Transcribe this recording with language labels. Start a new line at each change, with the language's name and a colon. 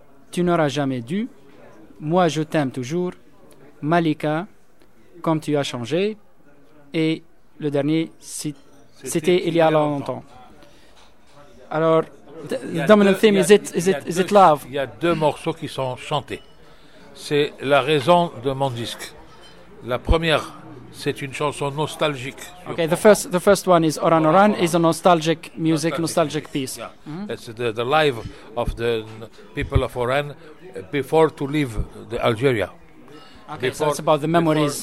French: Tu n'auras jamais dû, moi je t'aime toujours, Malika, comme tu as changé, et le dernier, c'était il y a longtemps.
English: Alors, the dominant theme, is it love?
French: Il y a deux morceaux qui sont chantés. C'est la raison de mon disque. La première, c'est une chanson nostalgique.
English: Okay, the first one is Oran Oran, is a nostalgic piece. Yeah. Mm-hmm. It's the life of the people of Oran before to leave the Algeria. Okay, before, so that's about the memories.